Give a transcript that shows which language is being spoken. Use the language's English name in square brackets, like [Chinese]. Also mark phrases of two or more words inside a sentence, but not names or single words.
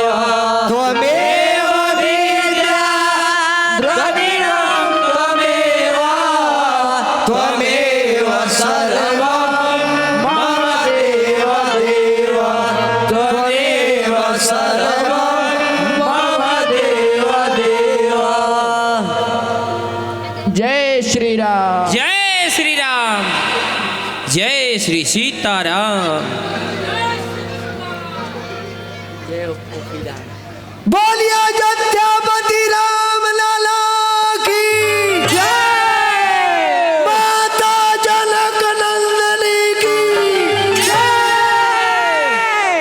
[Sanskrit] त्वमेव विद्या द्रविणं त्वमेव त्वमेव सर्वं मम देव देव त्वमेव सर्वं मम देव देव। [Hindi] जय श्री राम। जय श्री राम। जय श्री सीताराम। बोलिए अयोध्यापति राम लाला की जय, माता जनक नंदनी की जय।